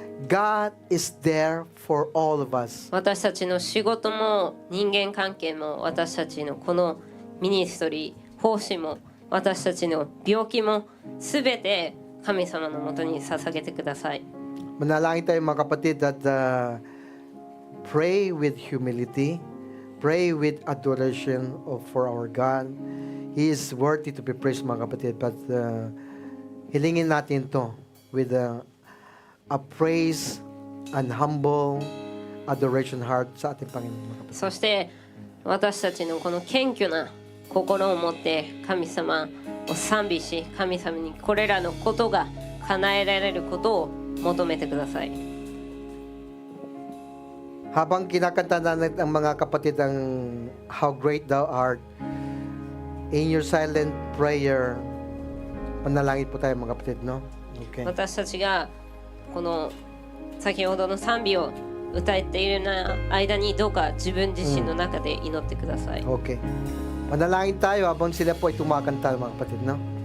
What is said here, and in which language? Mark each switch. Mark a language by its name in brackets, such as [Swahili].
[English] God is there for all of us. [Japanese] 私たちの仕事も人間関係も私たちのこのミニストリー、奉仕も私たちの病気もすべて神様のもとに捧げてください。 [Filipino] Manalangin tayo mga kapatid [English] that pray with humility, pray with adoration for our God. He is worthy to be praised mga kapatid, but hilingin natin to with a praise and humble adoration heart [Filipino] sa ating Panginoon mga kapatid. [Japanese] そして私たちのこの謙虚な心を持って神様を賛美し、神様にこれらのことが叶えられることを求めてください。 [Filipino] Habang kinakanta na ng mga kapatid ang How Great Thou Art, [English] in your silent prayer, [Filipino] panalangin po tayo mga kapatid, no? [English] Okay. [Japanese] 私たちがこの先ほどの賛美を歌っている間にどうか自分自身の中で祈ってください。 [English] Okay. [Filipino] Panalangin tayo habang sila po ay tumakanta mga kapatid, no?